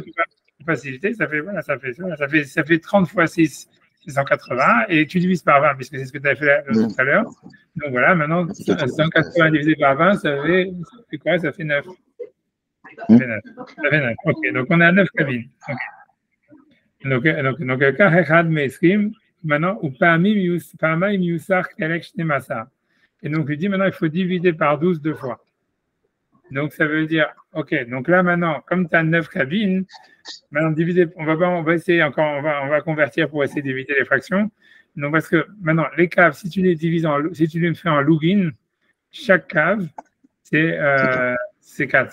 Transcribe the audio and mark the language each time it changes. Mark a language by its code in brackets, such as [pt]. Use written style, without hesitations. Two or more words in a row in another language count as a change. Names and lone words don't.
[fr] ça pour faciliter, ça fait, voilà, ça fait 30 fois 6, c'est 180, et tu divises par 20, puisque c'est ce que tu avais fait tout à l'heure. Donc voilà, maintenant, 180 divisé par 20, ça fait quoi? Ça fait 9. Ça fait 9. Ça fait 9. Ok, donc on a 9 cabines. Okay. Donc, [he] כך אחד מ-20, [fr] maintenant, ou [he] פעמיים יוסר חלק 12. [fr] Et donc, il dit maintenant, il faut diviser par 12 deux fois. Donc, ça veut dire, ok, donc là, maintenant, comme tu as 9 cabines, maintenant, on va essayer encore, on va convertir pour essayer d'éviter les fractions. Donc, parce que maintenant, les caves, si tu les fais en login, chaque cave, c'est 4.